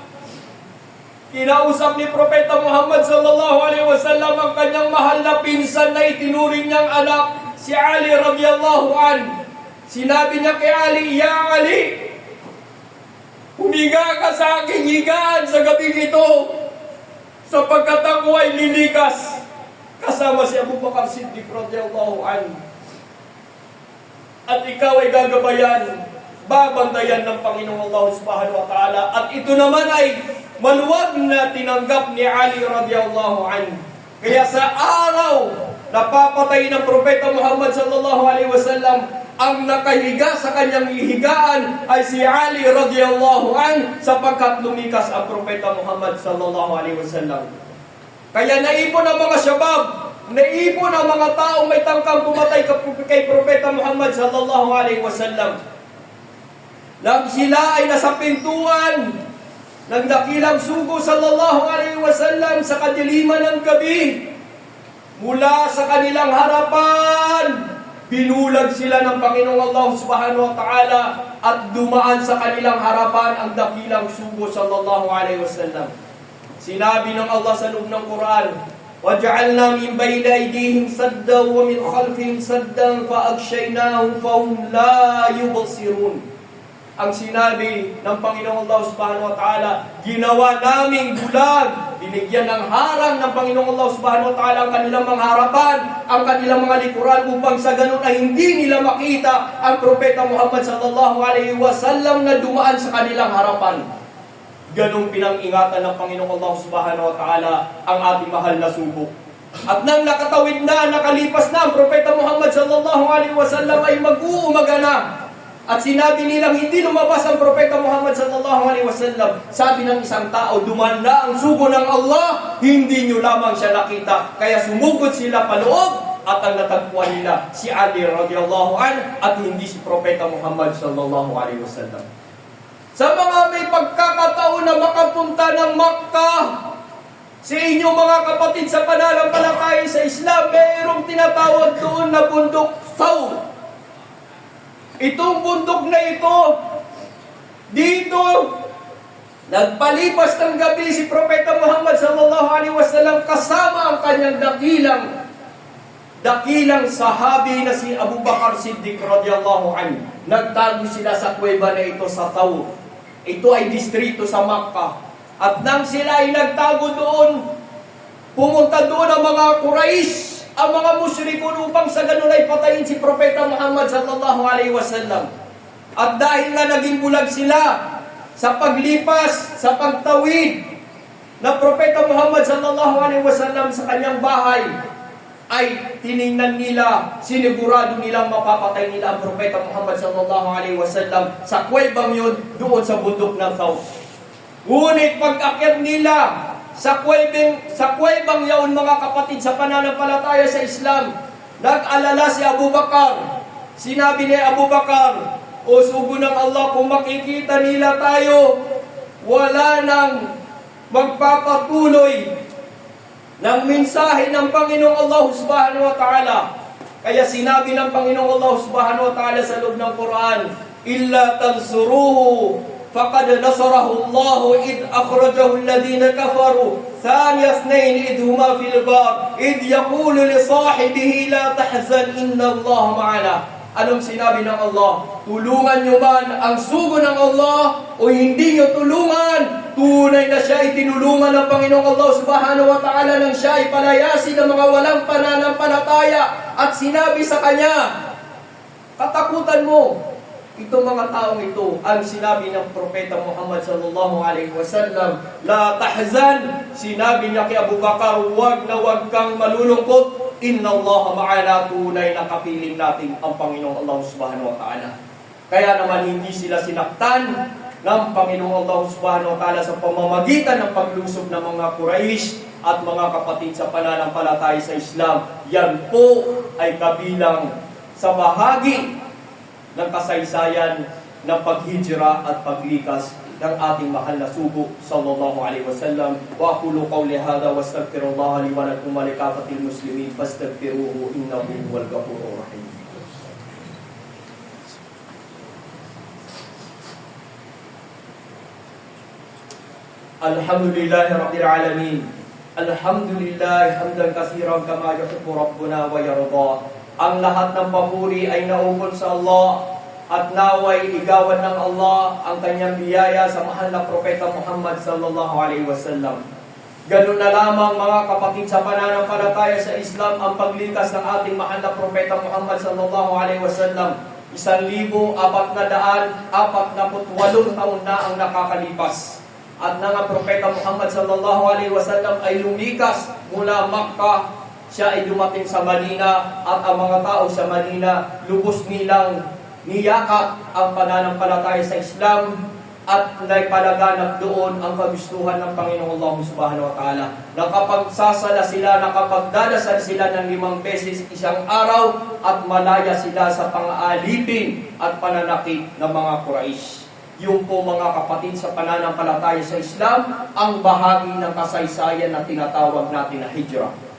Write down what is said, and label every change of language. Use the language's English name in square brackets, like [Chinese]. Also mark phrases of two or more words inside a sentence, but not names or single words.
[Filipino] Kinausap ni Propeta Muhammad [Arabic] صلى الله عليه وسلم [Filipino] ang kanyang mahal na pinsan na itinuring niyang anak, si Ali [Arabic] رضي الله عن. [Filipino] Sinabi niya kay Ali, "Ya Ali, humiga ka sa aking higaan sa gabing ito, sapagkat ako ay lilikas kasama si Abu Bakar Siddiq [Arabic] رضي الله عن. [Filipino] At ikaw ay gagabayan, babantayan ng Panginoong Allah [Arabic] سبحانه وتعالى." [Filipino] At ito naman ay maluwag na tinanggap ni Ali [Arabic] رضي الله عن. [Filipino] Kaya sa araw na papatay ng Propeta Muhammad [Arabic] صلى الله عليه وسلم, [Filipino] ang nakahiga sa kanyang higaan ay si Ali [Arabic] رضي الله عن, [Filipino] sapagkat lumikas ang Propeta Muhammad [Arabic] صلى الله عليه وسلم. [Filipino] Kaya naipon ang mga syabab, naipon ang mga taong may tangkang pumatay kay Propeta Muhammad [Arabic] صلى الله عليه وسلم. [Filipino] Nang sila ay nasa pintuan ng dakilang sugo [Arabic] صلى الله عليه وسلم [Filipino] sa kadiliman ng gabi, mula sa kanilang harapan, binulag sila ng Panginoong Allah [Arabic] سبحانه وتعالى [Filipino] at dumaan sa kanilang harapan ang dakilang sugo [Arabic] صلى الله عليه وسلم. [Filipino] Sinabi ng Allah sa loob ng Quran, [Arabic] "وجعلنا من بين أيديهم سدا ومن خلفهم سدا فأغشيناهم فهم لا يبصرون." [Filipino] Ang sinabi ng Panginoong Allah [Arabic] سبحانه وتعالى, [Filipino] ginawa naming bulag, binigyan ng harang ng Panginoong Allah [Arabic] سبحانه وتعالى [Filipino] ang kanilang mga harapan, ang kanilang mga likuran, upang sa ganun ay hindi nila makita ang Propeta Muhammad [Arabic] صلى الله عليه وسلم [Filipino] na dumaan sa kanilang harapan. Ganong pinang-ingatan ng Panginoong Allah [Arabic] سبحانه وتعالى [Filipino] ang ating mahal na sugo. At nang nakatawid na, nakalipas na ang Propeta Muhammad [Arabic] صلى الله عليه وسلم, [Filipino] ay mag-uumaga na. At sinabi nilang hindi lumabas ang Propeta Muhammad [Arabic] صلى الله عليه وسلم. [Filipino] Sabi ng isang tao, dumaan na ang sugo ng Allah, hindi nyo lamang siya nakita. Kaya sumugod sila paloob at ang natagpuan nila si Ali [Arabic] رضي الله عن [Filipino] at hindi si Propeta Muhammad [Arabic] صلى الله عليه وسلم. [Filipino] Sa mga may pagkakataon na makapunta ng Makkah, sa inyong mga kapatid sa pananampalataya sa Islam, mayroong tinatawag doon na bundok Thawr. Itong bundok na ito, dito, nagpalipas ng gabi si Propeta Muhammad [Arabic] صلى الله عليه وسلم [Filipino] kasama ang kanyang dakilang sahabi na si Abu Bakar Siddiq [Arabic] رضي الله عنه. [Filipino] Nagtago sila sa kuweba na ito sa Thawr. Ito ay distrito sa Makkah. At nang sila ay nagtago doon, pumunta doon ang mga Quraysh, ang mga musyrikun, upang sa ganun ay patayin si Propeta Muhammad [Arabic] صلى الله عليه وسلم. [Filipino] At dahil nga naging bulag sila sa paglipas, sa pagtawid na Propeta Muhammad [Arabic] صلى الله عليه وسلم [Filipino] sa kanyang bahay, ay tiningnan nila, sinigurado nilang mapapatay nila ang Propeta Muhammad [Arabic] صلى الله عليه وسلم [Filipino] sa kuwebang yun, doon sa bundok ng Thawr. Ngunit pag-akyat nila sa kuwebang yaon, mga kapatid sa pananampalataya sa Islam, nag-alala si Abu Bakar. Sinabi ni Abu Bakar, "O sugo ng Allah, kung makikita nila tayo, wala nang magpapatuloy ng mensahe ng Panginoong Allah [Arabic] سبحانه وتعالى." [Filipino] Kaya sinabi ng Panginoong Allah [Arabic] سبحانه وتعالى [Filipino] sa loob ng Quran, [Arabic] "إلا تنصروه فقد نصره الله إذ أخرجه الذين كفروا ثاني اثنين إذ هما في الغار إذ يقول لصاحبه لا تحزن إن الله معنا." [Filipino] Anong sinabi ng Allah? Tulungan nyo man ang sugo ng Allah o hindi nyo tulungan, tunay na siya ay tinulungan ng Panginoong Allah [Arabic] سبحانه وتعالى [Filipino] nang siya ay palayasin ng mga walang pananampalataya. At sinabi sa kanya, "Katakutan mo, Itong mga taong ito, ang sinabi ng Propeta Muhammad [Arabic] صلى الله عليه وسلم, لا تحزن, [Filipino] sinabi niya kay Abu Bakar, wag na wag kang malulungkot, [Arabic] إن الله معنا, [Filipino] tunay na kapiling natin ang Panginoong Allah [Arabic] سبحانه وتعالى. [Filipino] Kaya naman hindi sila sinaktan ng Panginoong Allah [Arabic] سبحانه وتعالى [Filipino] sa pamamagitan ng paglusob ng mga Quraysh at mga kapatid sa pananampalataya sa Islam. Yan po ay kabilang sa bahagi ng kasaysayan ng paghijra at paglikas ng ating mahal na sugo [Arabic] صلى الله عليه وسلم. وأقول قولي هذا وأستغفر الله لي ولكم ولكافة المسلمين فاستغفروه إنه هو الغفور الرحيم. الحمد لله رب العالمين. الحمد لله حمدا كثيرا كما يحب ربنا ويرضى. [Filipino] Ang lahat ng papuri ay naukol sa Allah at naway igawan ng Allah ang kanyang biyaya sa mahal na Propeta Muhammad [Arabic] صلى الله عليه وسلم. [Filipino] Ganun na lamang mga kapatid sa pananampalataya sa Islam ang paglikas ng ating mahal na Propeta Muhammad [Arabic] صلى الله عليه وسلم. [Filipino] 1,448 taon na ang nakakalipas. At nang ang Propeta Muhammad [Arabic] صلى الله عليه وسلم [Filipino] ay lumikas mula Makkah, siya ay dumating sa Madina at ang mga tao sa Madina lubos nilang niyakap ang pananampalataya sa Islam at naipalaganap doon ang kagustuhan ng Panginoong Allah [Arabic] سبحانه وتعالى. [Filipino] Nakapagsasala sila, nakapagdadasal sila ng 5 beses isang araw at malaya sila sa pang-aalipin at pananakit ng mga Quraysh. Yung po mga kapatid sa pananampalataya sa Islam, ang bahagi ng kasaysayan na tinatawag natin na hijrah.